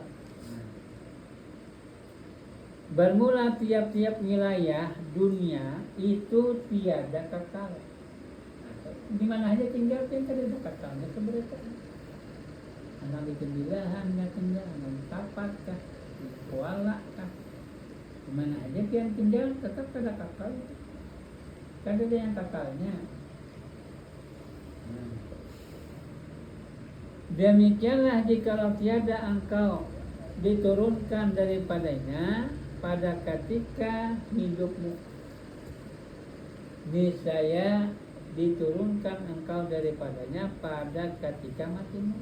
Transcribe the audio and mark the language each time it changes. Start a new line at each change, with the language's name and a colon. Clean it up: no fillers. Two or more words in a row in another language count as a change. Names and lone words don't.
Malay: Nah, bermula tiap-tiap wilayah dunia itu tiada kekal.
Banjar: Nah, di mana aja tinggal kada ada kekalnya sebenarnya. Anak di Kebilahan nggak tinggal, anak di Tapat kah, di Kuala kah, dimana aja yang tinggal tetap kada kakal, kada ada yang kakalnya.
Malay: Demikianlah jikalau tiada engkau diturunkan daripadanya pada ketika hidupmu, niscaya diturunkan engkau daripadanya pada ketika matimu.